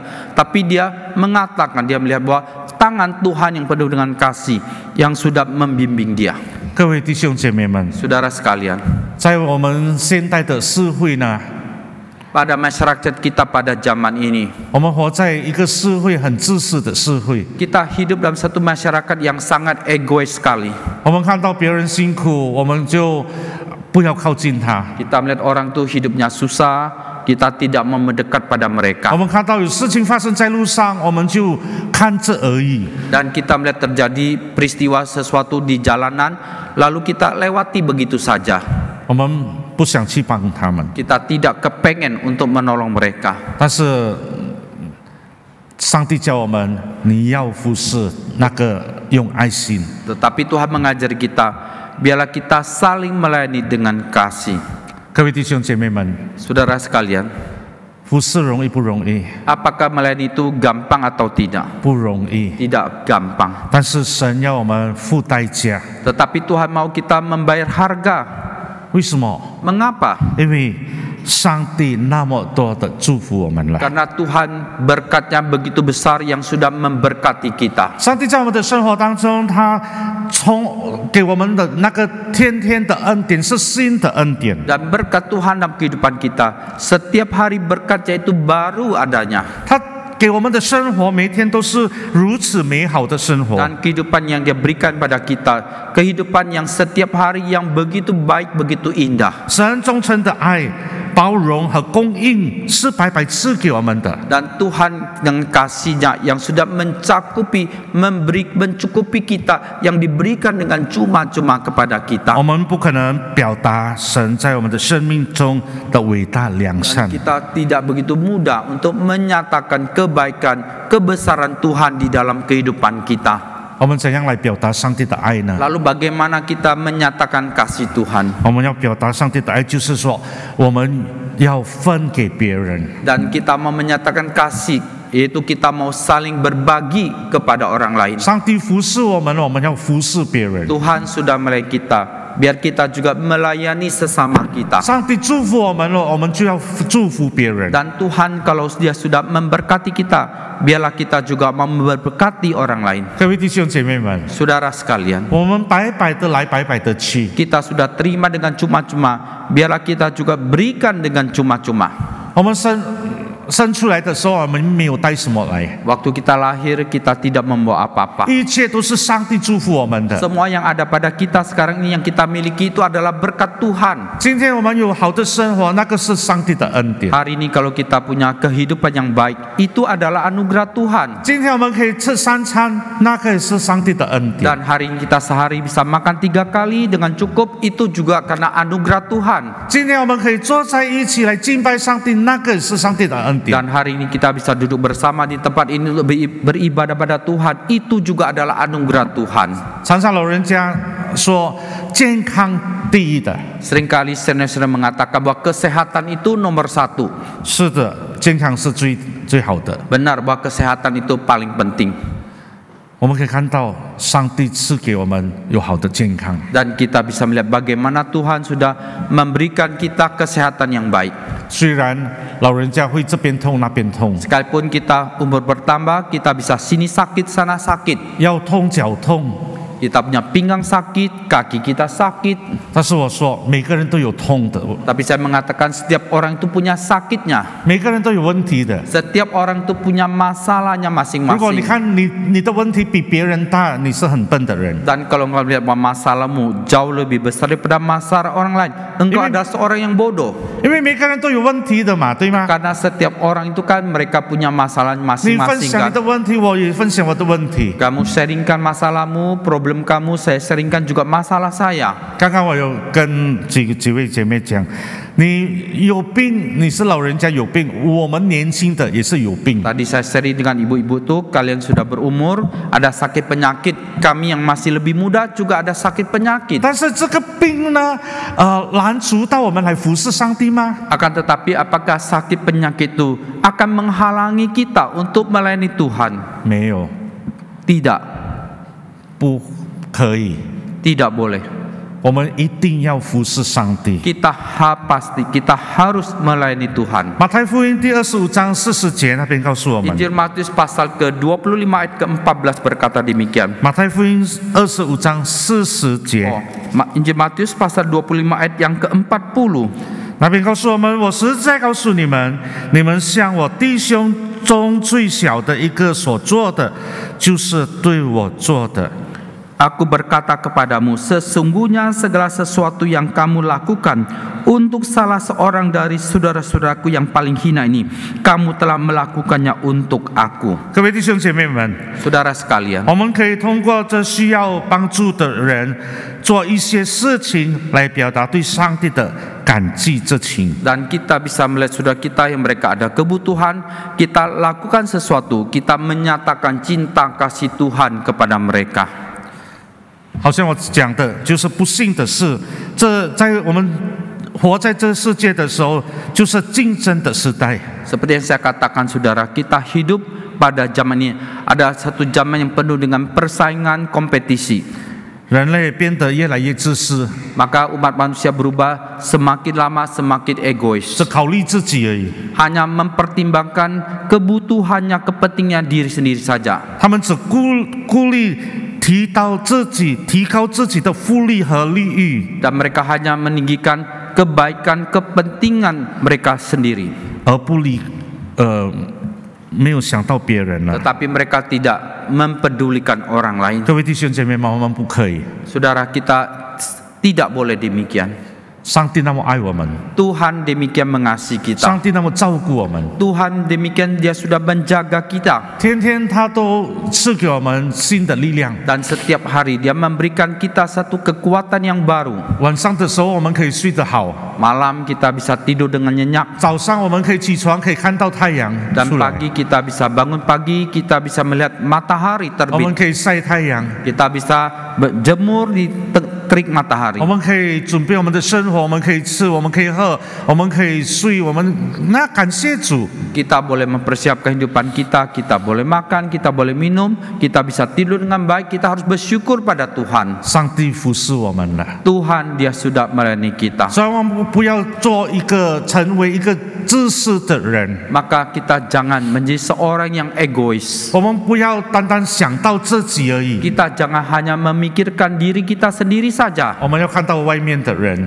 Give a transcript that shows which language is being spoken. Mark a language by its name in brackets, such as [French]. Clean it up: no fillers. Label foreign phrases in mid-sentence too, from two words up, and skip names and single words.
[Indonesian] Tapi dia mengatakan, dia melihat bahwa tangan Tuhan yang penuh dengan kasih yang sudah membimbing dia. [Chinese] 各位弟兄姐妹们， [Indonesian] Saudara sekalian, [Chinese] 在我们现代的社会呢， [Indonesian] pada masyarakat kita pada zaman ini, [Chinese] 我们活在一个社会很自私的社会。 [Indonesian] kita hidup dalam satu masyarakat yang sangat egois sekali. [Chinese] 我们看到别人辛苦，我们就不要靠近他。 [Indonesian] Kita melihat orang tuh hidupnya susah, kita tidak mau mendekat pada mereka. [Chinese] 我们看到有事情发生在路上，我们就看着而已。 [Indonesian] Dan kita melihat terjadi peristiwa sesuatu di jalanan, lalu kita lewati begitu saja. [Chinese] 我们不想去帮他们， [Indonesian] Kita tidak kepengen untuk menolong mereka. [Chinese] 但是上帝教我们，你要服侍那个用爱心。 [Indonesian] Tetapi Tuhan mengajari kita, biarlah kita saling melayani dengan kasih. [Chinese] 各位弟兄姐妹们， [Indonesian] Saudara sekalian, [Chinese] 服侍容易不容易？ [Indonesian] apakah melayani itu gampang atau tidak? [Chinese] 不容易。 [Indonesian] Tidak gampang. [Chinese] 但是神要我们付代价， [Indonesian] Tetapi Tuhan mau kita membayar harga. [Chinese] 为什么？ [Indonesian] Mengapa? [Chinese] 因为上帝那么多的祝福我们了。 [Indonesian] Karena Tuhan berkat-Nya begitu besar yang sudah memberkati kita. [Chinese] 上帝在我们的生活当中，他给我们的那个天天的恩典是新的恩典。 [Indonesian] Dan berkat Tuhan dalam kehidupan kita, setiap hari berkat-Nya itu baru adanya. [Chinese] 他给我们的生活每天都是如此美好的生活。 [Indonesian] Dan kehidupan yang Dia berikan pada kita, kehidupan yang setiap hari yang begitu baik, begitu indah. [Chinese] 神忠诚的爱、包容和供应是白白赐给我们的。 [Indonesian] Dan Tuhan dengan kasih-Nya yang sudah mencukupi kita, yang diberikan dengan cuma-cuma kepada kita. [Chinese] 我们不可能表达神在我们的生命中的伟大良善。 [Indonesian] Kita tidak begitu mudah untuk menyatakan kebaikan, kebesaran Tuhan di dalam kehidupan kita. [Chinese] 我们怎样来表达上帝的爱呢？ [Indonesian] Lalu bagaimana kita menyatakan kasih Tuhan? [Chinese] 我们要表达上帝的爱，就是说我们要分给别人。 [Indonesian] Dan kita mau menyatakan kasih, yaitu kita mau saling berbagi kepada orang lain. [Chinese] 上帝服侍我们，我们要服侍别人。 [Indonesian] Tuhan sudah melayani kita, biar kita juga melayani sesama kita. [Chinese] 上帝祝福我们了，我们就要祝福别人。 [Indonesian] Dan Tuhan kalau Dia sudah memberkati kita, biarlah kita juga mau memberkati orang lain. [Chinese] 各位弟兄姐妹们， [Indonesian] Saudara sekalian, [Chinese] 我们白白的来，白白的去。 [Indonesian] kita sudah terima dengan cuma-cuma, biarlah kita juga berikan dengan cuma-cuma. [Chinese] 我们生出来的时候，我们没有带什么来， [Indonesian] Waktu kita lahir, kita tidak membawa apa-apa. [Chinese] 一切都是上帝祝福我们的。 [Indonesian] Semua yang ada pada kita sekarang ini, yang kita miliki itu adalah berkat Tuhan. [Chinese] 今天我们有好的生活，那个是上帝的恩典。 [Indonesian] Hari ini kalau kita punya kehidupan yang baik, itu adalah anugerah Tuhan. [Chinese] 今天我们可以吃3餐，那个也是上帝的恩典。 [Indonesian] Dan hari ini kita sehari bisa makan 3 kali dengan cukup, itu juga karena anugerah Tuhan. [Chinese] 今天我们可以坐在一起来敬拜上帝，那个也是上帝的恩典。 [Indonesian] Dan hari ini kita bisa duduk bersama di tempat ini untuk beribadah pada Tuhan, itu juga adalah anugerah Tuhan. [Chinese] 常常老人家说健康第一的， [Indonesian] Seringkali senior mengatakan bahwa kesehatan itu nomor 1. [Chinese] 是的，健康是最好的。 [Indonesian] Benar bahwa kesehatan itu paling penting. [Chinese] 我们可以看到上帝赐给我们有好的健康。 [Indonesian] Dan kita bisa melihat bagaimana Tuhan sudah memberikan kita kesehatan yang baik. [Chinese] 虽然老人家会这边痛那边痛， [Indonesian] Sekalipun kita umur bertambah, kita bisa sini sakit, sana sakit. [Chinese] 腰痛脚痛， [Indonesian] Kita punya pinggang sakit, kaki kita sakit. [Chinese] 但是我说每个人都有痛的， [Indonesian] Tapi saya mengatakan setiap orang itu punya sakitnya. [Chinese] 每个人都有问题的。 [Indonesian] Setiap orang itu punya masalahnya [Chinese] 如果你 [Indonesian] masing-masing. [Chinese] 看你的问题比别人大，你是很笨的人。 [Indonesian] Dan kalau engkau melihat bahwa masalahmu jauh lebih besar daripada masalah orang lain, engkau adalah seorang yang bodoh. [Chinese] 因为每个人都有问题的嘛，对吗？ [Indonesian] Karena setiap orang itu kan mereka punya masalah [Chinese] 你分 [Indonesian] masing-masing [Chinese] 享你 [Indonesian] kan. [Chinese] 的问题，我也分享我的问题。 [Indonesian] Kamu sharingkan masalahmu, problem kamu, saya sharingkan juga masalah saya. [Chinese] 刚刚我有跟几位姐妹讲，你有病，你是老人家有病，我们年轻的也是有病。 [Indonesian] Tadi saya sharing dengan ibu-ibu tuh, kalian sudah berumur, ada sakit penyakit. Kami yang masih lebih muda juga ada sakit penyakit. [Chinese] 但是这个病呢，拦阻到我们来服侍上帝吗？ [Indonesian] Akan tetapi apakah sakit penyakit itu akan menghalangi kita untuk melayani Tuhan? [Chinese] 没有， [Indonesian] Tidak, [Chinese] 不可以。 [Indonesian] tidak boleh. [Chinese] 我们一定要服侍上帝。 [Indonesian] Kita harus melayani Tuhan. [Chinese] 马太福音第25章40节那边告诉我们， [Indonesian] Injil Matius pasal ke-25 ayat ke-14 berkata demikian. [Chinese] 马太福音25章40节。 [Indonesian] Injil Matius pasal 25 ayat yang ke-40. [Chinese] 那边告诉我们，我实在告诉你们，你们向我弟兄中最小的一个所做的，就是对我做的。 [Indonesian] Aku berkata kepadamu, sesungguhnya segala sesuatu yang kamu lakukan untuk salah seorang dari saudara-saudaraku yang paling hina ini, kamu telah melakukannya untuk aku. [Chinese] 各位弟兄姐妹们， [Indonesian] Saudara sekalian, [Chinese] 我们可以通过这需要帮助的人做一些事情来表达对上帝的感激之情。 [Indonesian] dan kita bisa melihat saudara kita yang mereka ada kebutuhan, kita lakukan sesuatu, kita menyatakan cinta kasih Tuhan kepada mereka. [Chinese] 好像我讲的，就是不幸的是，在我们活在这世界的时候，就是竞争的时代。 [Indonesian] Seperti yang saya katakan saudara, kita hidup pada zaman ini. Ada satu zaman yang penuh dengan persaingan kompetisi. [Chinese] 人类变得越来越自私， [Indonesian] Maka umat manusia berubah semakin lama semakin egois. [Chinese] 只考虑自己而已。 [Indonesian] Hanya mempertimbangkan kebutuhannya, kepentingan diri sendiri saja. [Chinese] 他们只顾虑提高自己的福利和利益， [Indonesian] Dan mereka hanya meninggikan kebaikan, kepentingan mereka sendiri. [Chinese] 而没有想到别人了。 [Indonesian] Tetapi mereka tidak mempedulikan orang lain. [Chinese] 各位弟兄姐妹们，我们不可以。 [Indonesian] Saudara, kita tidak boleh demikian. [Chinese] 上帝那么爱我们， [Indonesian] Tuhan demikian mengasihi kita. [Chinese] 上帝那么照顾我们， [Indonesian] Tuhan demikian Dia sudah menjaga kita. [Chinese] 天天他都赐给我们新的力量。 [Indonesian] Dan setiap hari Dia memberikan kita satu kekuatan yang baru. [Chinese] 晚上的时候我们可以睡得好， [Indonesian] Malam kita bisa tidur dengan nyenyak. [Chinese] 早上我们可以起床，可以看到太阳 [Indonesian] Dan [Chinese] 出来， [Indonesian] pagi kita bisa bangun pagi, kita bisa melihat matahari [Chinese] 我们 [Indonesian] terbit. [Chinese] 可以晒太阳， [Indonesian] Kita bisa berjemur di terik matahari. [Chinese] 我们可以准备我们的生活，我们可以吃，我们可以喝，我们可以睡，那感谢主。 [Indonesian] Kita boleh mempersiapkan kehidupan kita, kita boleh makan, kita boleh minum, kita bisa tidur dengan baik, kita harus bersyukur pada Tuhan. [Chinese] 上帝服侍我们了， [Indonesian] Tuhan Dia sudah melayani kita. [Chinese] 所以我们不要成为一个自私的人， [Indonesian] Maka kita jangan menjadi seorang yang egois. [Chinese] 我们不要单单想到自己而已， [Indonesian] Kita jangan hanya memikirkan diri kita sendiri saja. [Chinese] 我们要看到外面的人，